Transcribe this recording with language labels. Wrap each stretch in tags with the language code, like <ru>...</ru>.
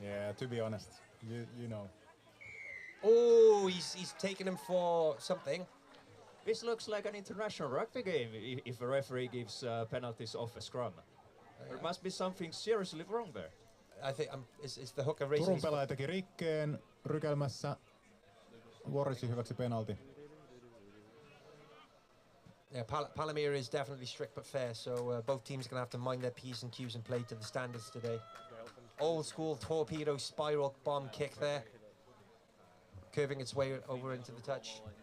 <en>Yeah, to be honest, you know. Oh, he's taking him for something. This looks like an international rugby game if a referee gives penalties off a scrum. There must be something seriously wrong there. I think it's the hooker raising</en> <fi>Turun</fi> <en>his</en> <fi>pelaaja teki rikkeen rykelmässä. Warriorsin hyväksi penalti.</fi> <en>Yeah, Palomir is definitely strict but fair, so both teams are going to have to mind their P's and Q's and play to the standards today. Old school torpedo spiral bomb kick there. Curving its way over into the touch.</en>